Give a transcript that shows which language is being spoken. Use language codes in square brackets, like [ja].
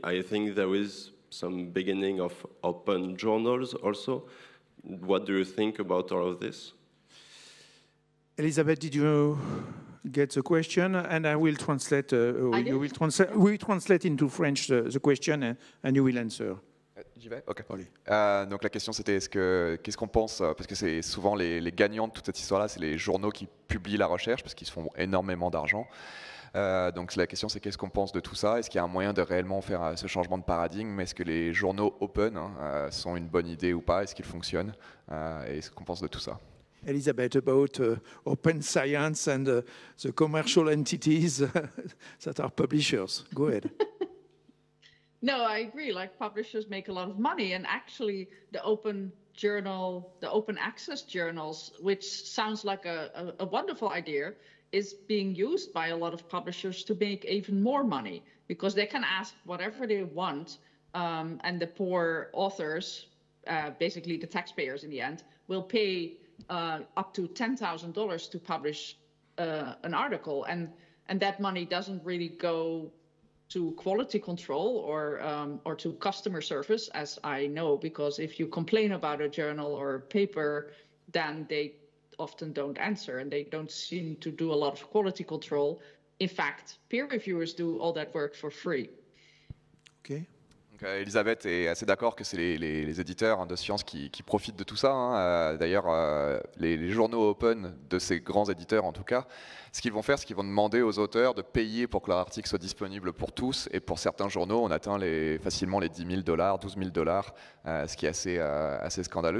[en] I think there is some beginning of open journals also. What do you think about all of this? Elisabeth, did you get the question? And I will translate. You will translate. We translate into French the question, and you will answer. [fr] J'y vais. Ok. Donc la question c'était qu'est-ce qu'on pense, parce que c'est souvent les gagnants de toute cette histoire-là, c'est les journaux qui publient la recherche parce qu'ils se font énormément d'argent. Donc la question c'est qu'est-ce qu'on pense de tout ça? Est-ce qu'il y a un moyen de réellement faire ce changement de paradigme? Est-ce que les journaux open sont une bonne idée ou pas? Est-ce qu'ils fonctionnent? Et ce qu'on pense de tout ça? [en] Elisabeth, about open science and the commercial entities that are publishers. Go ahead. No, I agree. Like, publishers make a lot of money, and actually the open journal, the open access journals, which sounds like a wonderful idea, is being used by a lot of publishers to make even more money, because they can ask whatever they want, and the poor authors, basically the taxpayers in the end, will pay up to $10,000 to publish an article, and that money doesn't really go to quality control or to customer service, as I know, because if you complain about a journal or a paper, then they often don't answer, and they don't seem to do a lot of quality control. In fact, peer reviewers do all that work for free. Okay. [fr] Donc, Elisabeth est assez d'accord que c'est les éditeurs de sciences qui profitent de tout ça. D'ailleurs, les journaux open de ces grands éditeurs, en tout cas, ce qu'ils vont faire, c'est qu'ils vont demander aux auteurs de payer pour que leur article soit disponible pour tous. Et pour certains journaux, on atteint facilement les $10 000, $12 000, ce qui est assez scandaleux.